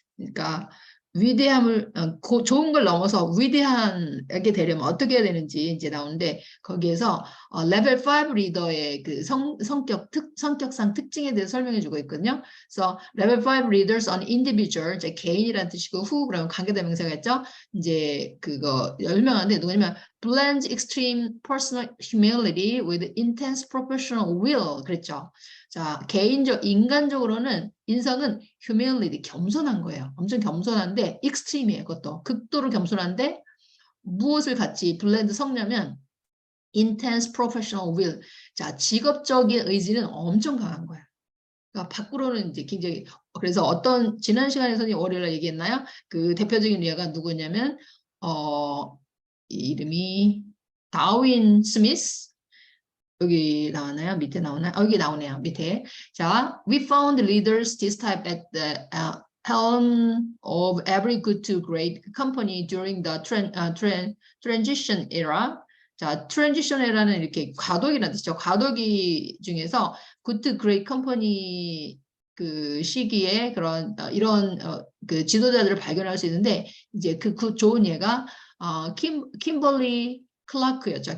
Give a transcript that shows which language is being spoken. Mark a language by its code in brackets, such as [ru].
[ko] 그러니까 위대함을 좋은 걸 넘어서 위대하게 되려면 어떻게 해야 되는지 이제 나오는데 거기에서 레벨 5 리더의 그 성격상 특징에 대해서 설명해 주고 있거든요. 그래서 레벨 5 leaders on individual 이제 개인이라는 뜻이고 who 그러면 관계대명사가 있죠. 이제 그거 설명하는데 누구냐면 [en] blends extreme personal humility with intense professional will [ko] 그랬죠. 자, 인간적으로는 인성은 humility, 겸손한 거예요. 엄청 겸손한데 extreme이에요. 그것도 극도로 겸손한데 무엇을 같이 블렌드 섞냐면 [en] intense professional will. [ko] 자, 직업적인 의지는 엄청 강한 거야. 그러니까 밖으로는 이제 굉장히 그래서 어떤 지난 시간에서는 월요일에 얘기했나요? 그 대표적인 예가 누구냐면 이름이 다윈 스미스 여기 나오나요? 밑에 나오나요? 여기 나오네요. 밑에. [en] 자, we found leaders this type at the helm of every good to great company during the transition era. [ko] 자, transition era는 이렇게 과도기라는 뜻이죠. 과도기 중에서 good to great company 그 시기에 그런 이런 그 지도자들을 발견할 수 있는데 이제 그 좋은 예가 킴벌리 클라크였죠.